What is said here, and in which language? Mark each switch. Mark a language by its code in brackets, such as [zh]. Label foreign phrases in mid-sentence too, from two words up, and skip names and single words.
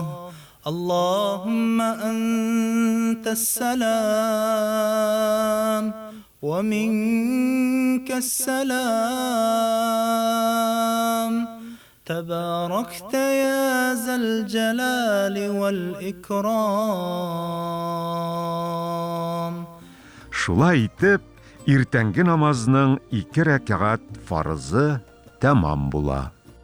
[ar] اللهم أنت السلام ومنك السلام. تباركت يا ذا الجلال والإكرام. [tt] Шулай итеп, иртәнге намазның 2 рәкъәт фарызы тәмам була.